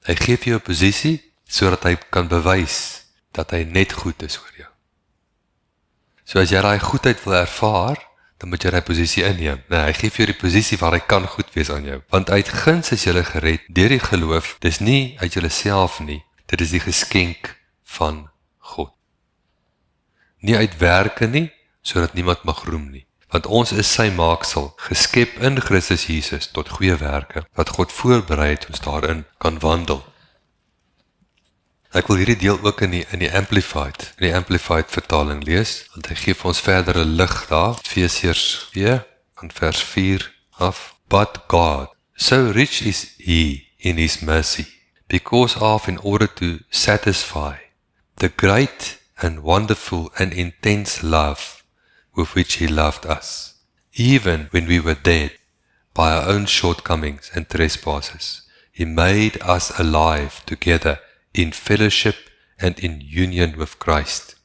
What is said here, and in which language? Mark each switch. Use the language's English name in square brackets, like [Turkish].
[Afrikaans] Hy gee vir jou 'n posisie sodat hy kan bewys dat hy net goed is oor jou. So as jy daai goedheid wil ervaar, dan moet jy daai posisie inneem. Nee, hy gee vir jou die posisie waar hy kan goed wees aan jou. Want uit guns is jy gered deur die geloof. Dis nie uit jouself nie. Dit is die geskenk van God. Nie uit werke nie, sodat niemand mag roem nie. Want ons is sy maaksel, geskep in Christus Jesus tot goeie werke, wat God voorberei het ons daarin kan wandel. Ek wil hierdie deel ook in die Amplified vertaling lees, want hy gee vir ons verdere lig daar, Efesiërs 2, van vers 4 af. [English] But God, so rich is He in His mercy, because of, in order to satisfy the great and wonderful and intense love with which He loved us, even when we were dead by our own shortcomings and trespasses, He made us alive together in fellowship and in union with Christ.